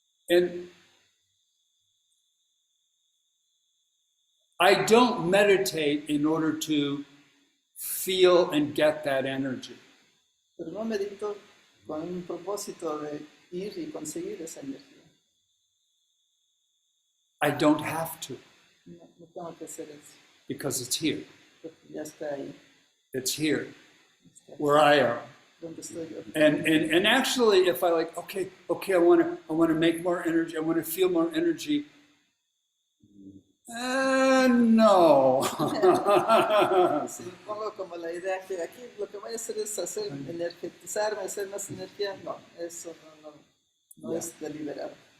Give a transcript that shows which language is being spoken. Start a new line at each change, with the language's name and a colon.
English: And I don't meditate in order to feel and get that energy.
Spanish: Pero no medito con un propósito de ir y conseguir esa energía.
English: I don't have to.
Spanish: No tengo que hacer eso.
English: Because it's here.
Spanish: Porque ya está ahí.
English: It's here,
Spanish: Está
English: where I am.
Spanish: donde estoy yo.
English: And actually, if I okay, I want to make more energy. I want to feel more energy. No.
Spanish: Si me pongo como la idea que aquí lo que voy a hacer es energetizarme, hacer más energía, no, eso no es deliberado.